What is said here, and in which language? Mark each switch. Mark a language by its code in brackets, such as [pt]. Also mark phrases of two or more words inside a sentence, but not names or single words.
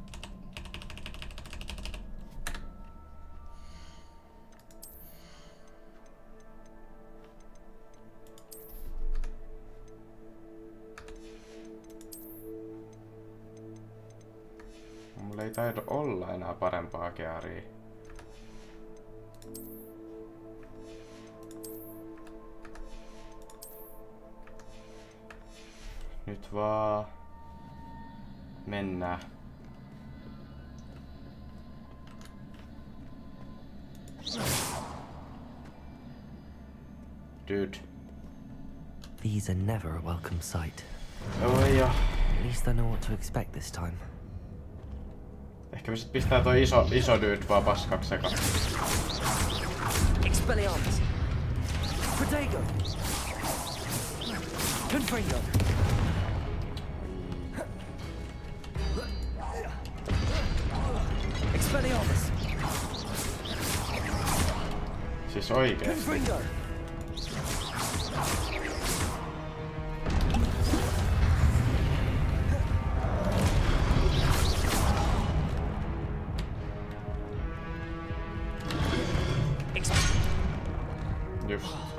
[fi] Mulla ei taido olla enää parempaa gearia. Nyt vaan mennään. Dude. [en] These are never a welcome sight. [fi] Oi jo. [en] At least I know what to expect this time. [fi] Ehkä me sit pistää toi iso dude vaan paskaksi sekaan. Expelliarmus. Protego. Confringo. Expelliarmus. Siis oikeesti. Confringo. Just.